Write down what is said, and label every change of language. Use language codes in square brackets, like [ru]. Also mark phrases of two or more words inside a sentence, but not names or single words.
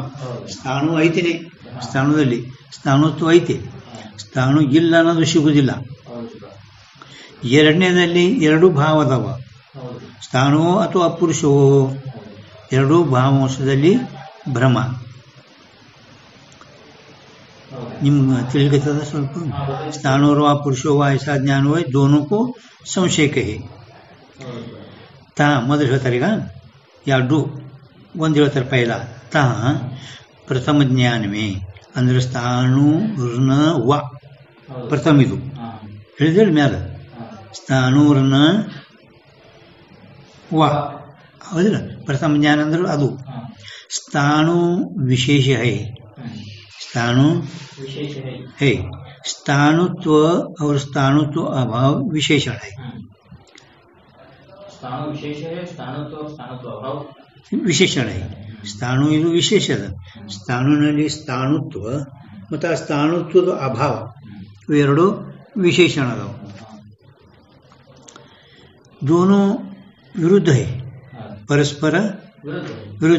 [kn] ಸ್ಥಾಣು ಐತಿನೇ, ಸ್ಥಾಣುದಲ್ಲಿ ಸ್ಥಾಣುತ್ವ ಐತಿ, ಸ್ಥಾಣು ಇಲ್ಲ ಅನ್ನೋದು ಸಿಗುದಿಲ್ಲ. ಎರಡನೇದಲ್ಲಿ ಎರಡು ಭಾವ ಅದಾವ, ಸ್ಥಾಣುವೋ ಅಥವಾ ಅಪುರುಷವೋ? ಎರಡೂ ಭಾವಾಂಶದಲ್ಲಿ ಭ್ರಮ. ನಿಮ್ಗೆ ತಿಳಿಗತ್ತದ ಸ್ವಲ್ಪ? [sa] स्थाणुर्वा पुरुषो वा [hi] ऐसा ज्ञान हुए, दोनों को संशय कहे. [kn] ता ಮೊದಲು ಹೇಳ್ತಾರೆ. ಈಗ ಎರಡು ಒಂದು ಹೇಳ್ತಾರೆ ಪೈಲ. ತಾ ಪ್ರಥಮ ಜ್ಞಾನವೇ ಅಂದ್ರೆ ಸ್ಥಾಣು ಋಣ ವ ಪ್ರಥಮ. ಇದು ಹೇಳಿದೇಳಿ ಮ್ಯಾಲ ಸ್ಥಾಣು ಋಣ ವ ಹೌದಿಲ್ಲ. ಪ್ರಥಮ ಜ್ಞಾನ ಅಂದ್ರೆ ಅದು. ಸ್ಥಾಣು ವಿಶೇಷ ಹೈ, [hi] स्थाणु है. स्थाणुत्व और स्थाणुत्व अभाव विशेषण है. विशेषण है. [kn] ಸ್ಥಾಣು ಇದು ವಿಶೇಷದ. ಸ್ಥಾಣುನಲ್ಲಿ ಸ್ಥಾಣುತ್ವ ಮತ್ತು ಆ ಸ್ಥಾಣುತ್ವದ ಅಭಾವ ಇವೆರಡು ವಿಶೇಷಣ ಅದಾವ. [hi] दोनों विरुद्ध है, [kn] ಪರಸ್ಪರ ವಿರುದ್ಧ.